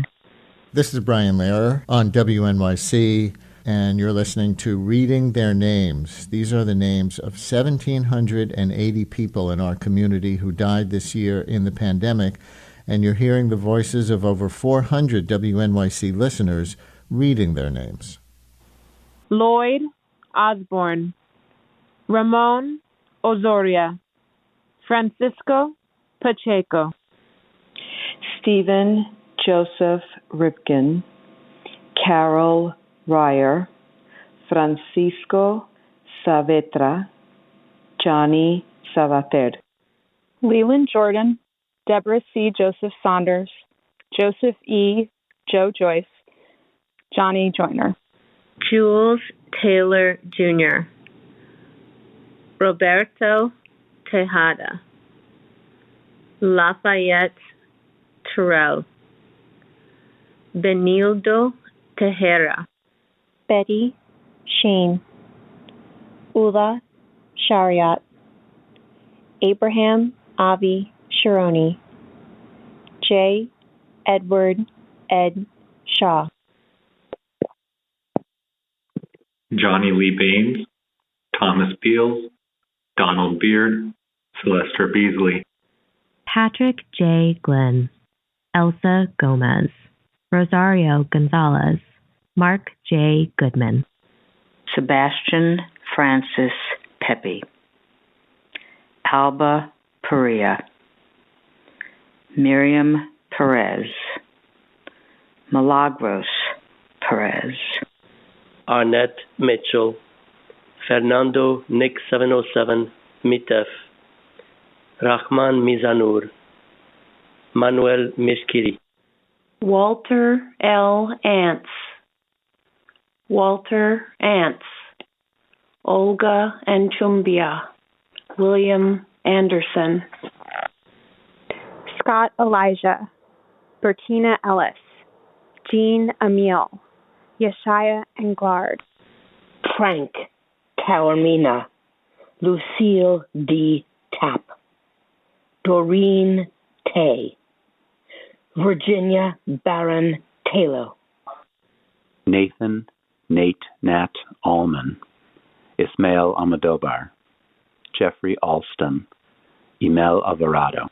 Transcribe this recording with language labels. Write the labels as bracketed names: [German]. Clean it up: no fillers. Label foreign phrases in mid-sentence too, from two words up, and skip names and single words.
[English] This is Brian Lehrer on WNYC, and you're listening to Reading Their Names. These are the names of 1,780 people in our community who died this year in the pandemic, and you're hearing the voices of over 400 WNYC listeners reading their names. Lloyd Osborne, Ramon Osoria, Francisco Pacheco, Stephen Joseph Ripken, Carol Ryer, Francisco Saavedra, Johnny Sabater, Leland Jordan, Deborah C. Joseph Saunders, Joseph E. Joe Joyce, Johnny Joyner, Jules Taylor Jr., Roberto Tejada, Lafayette Terrell, Benildo Tejera, Betty Shane, Ula Shariat, Abraham Avi Shironi, J. Edward Ed Shaw, Johnny Lee Baines, Thomas Beals, Donald Beard, Sylvester Beasley, Patrick J. Glenn, Elsa Gomez, Rosario Gonzalez, Mark J. Goodman, Sebastian Francis Pepe, Alba Perea, Miriam Perez, Milagros Perez, Arnett Mitchell, Fernando Nick 707 Mitef, Rahman Mizanur, Manuel Mishkiri, Walter L. Ants, Walter Ants, Olga Anchumbia, William Anderson, Scott Elijah, Bertina Ellis, Jean Emil, Yeshaya Englard, Frank Taormina, Lucille D. Tapp, Doreen Tay, Virginia Barron Taylor, Nathan Nate Nat Allman, Ismael Almodovar, Jeffrey Alston, Emel Alvarado,